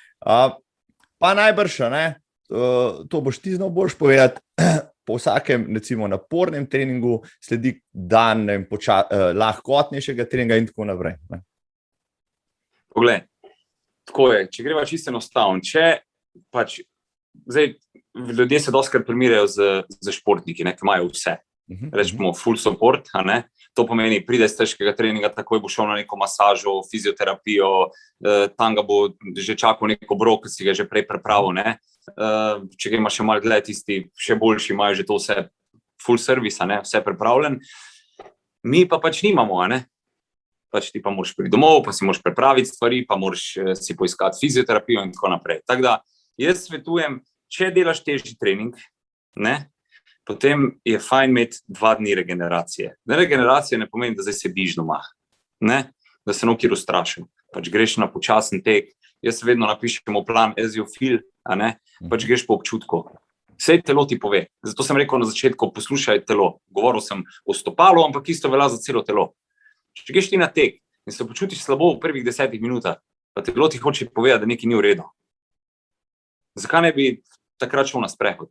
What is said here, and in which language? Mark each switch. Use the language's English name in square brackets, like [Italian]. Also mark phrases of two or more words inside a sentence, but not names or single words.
[Slovenian] Pa najbrž, to boš ti znal boljš povedati, po vsakem, recimo, napornem treningu sledi dan lahkotnejšega treninga in tako naprej. Poglej, tako je, če greva čisto enostavno, pač, zdaj, ljudje se dostikrat primerjajo z športniki, ki imajo vse. Rečemo [English] full support, [Slovenian] to pomeni, pride iz težkega treninga, takoj bo šel na neko masažo, fizioterapijo, tam ga bo že čakal nek obrok, ki si ga že prej pripravil, ne. Če ga ima še malo dlje, tisti še boljši imajo že to vse [English] full service, [Slovenian] vse pripravljen. Mi pa pač nimamo, pač ti pa moraš priti domov, pa si moraš pripraviti stvari, pa moraš si poiskati fizioterapijo in tako naprej. Tako da, jaz svetujem, če delaš težji trening, potem je fajn imeti 2 dni regeneracije. Regeneracija ne pomeni, da zdaj sediš doma, da se nekaj ustrašim. Pač greš na počasen tek, jaz vedno napišem v plan [English] as you feel, [Slovenian] pač greš po občutku. Vse telo ti pove. Zato sem rekel na začetku, poslušaj telo. Govoril sem o stopalu, ampak isto velja za celo telo. Če greš ti na tek in se počutiš slabo v prvih 10 minutah, pa telo ti hoče povedati, da nekaj ni v redu. Zakaj ne bi takrat šel na sprehod?